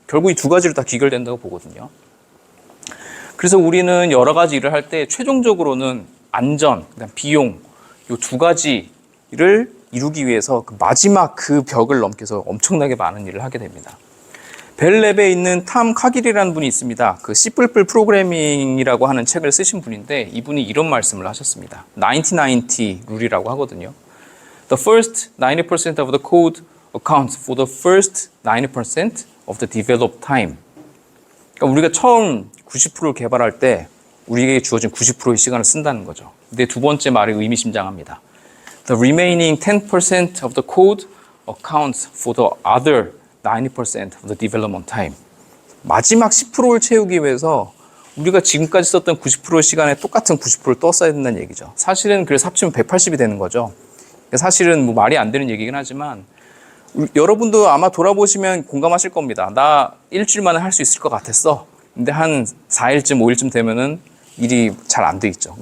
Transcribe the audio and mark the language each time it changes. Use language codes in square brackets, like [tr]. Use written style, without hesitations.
[ko] 결국 이 두 가지로 다 귀결된다고 보거든요. 그래서 우리는 여러 가지 일을 할 때 최종적으로는 안전, 비용, 이 두 가지를 이루기 위해서 그 마지막 그 벽을 넘겨서 엄청나게 많은 일을 하게 됩니다. 벨랩에 있는 탐 카길이라는 분이 있습니다. 그 C++ 프로그래밍이라고 하는 책을 쓰신 분인데 이분이 이런 말씀을 하셨습니다. 90-90 룰이라고 하거든요. [en] The first 90% of the code accounts for the first 90% of the developed time. [ko] 그러니까 우리가 처음 90%를 개발할 때 우리에게 주어진 90%의 시간을 쓴다는 거죠. 근데 두 번째 말이 의미심장합니다. [en] The remaining 10% of the code accounts for the other 90% of the development time. [ko] 마지막 10%를 채우기 위해서 우리가 지금까지 썼던 90% 시간에 똑같은 90%를 또 써야 된다는 얘기죠. 사실은 그래서 합치면 180이 되는 거죠. 사실은 뭐 말이 안 되는 얘기긴 하지만 여러분도 아마 돌아보시면 공감하실 겁니다. 나 일주일 만에 할 수 있을 것 같았어. 근데 한 4일쯤 5일쯤 되면은 일이 잘 안 돼 있죠.